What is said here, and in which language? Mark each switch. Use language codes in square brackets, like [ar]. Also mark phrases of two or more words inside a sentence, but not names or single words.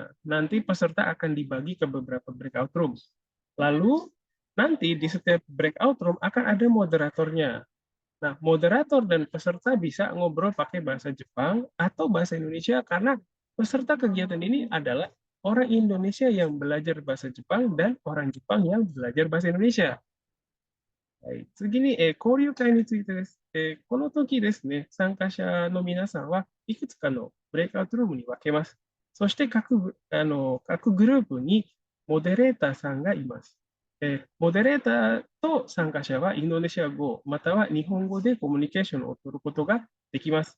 [id] Nanti peserta akan dibagi ke beberapa breakout room. Lalu nanti di setiap breakout room akan ada moderatornya. Nah, moderator dan peserta bisa ngobrol pakai bahasa Jepang atau bahasa Indonesia karena peserta kegiatan ini adalah orang Indonesia yang belajar bahasa Jepang dan orang Jepang yang belajar bahasa Indonesia. [ja] はい、次に、交流会についてです。この時ですね、参加者の皆さんはいくつかのブレイクアウトルームに分けます。そして各グループにモデレーターさんがいます。モデレーターと参加者はインドネシア語または日本語でコミュニケーションを取ることができます。